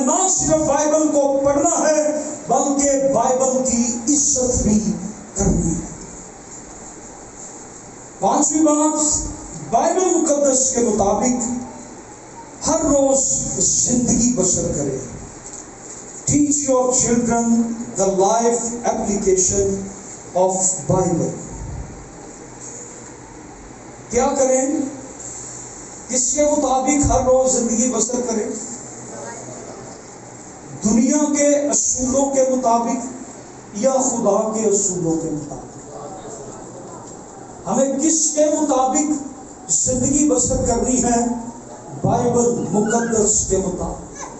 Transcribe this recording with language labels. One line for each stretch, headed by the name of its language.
Urdu: نہ صرف بائبل کو پڑھنا ہے بلکہ بائبل کی عزت بھی کرنی ہے. پانچویں بات، بائبل مقدس کے مطابق ہر روز زندگی بسر کرے.
English: Teach your children the life application of Bible.
Urdu: کیا کریں؟ کس کے مطابق ہر روز زندگی بسر کریں؟ دنیا کے اصولوں کے مطابق یا خدا کے اصولوں کے مطابق؟ ہمیں کس کے مطابق زندگی بسر کرنی ہے؟ بائبل مقدس کے مطابق.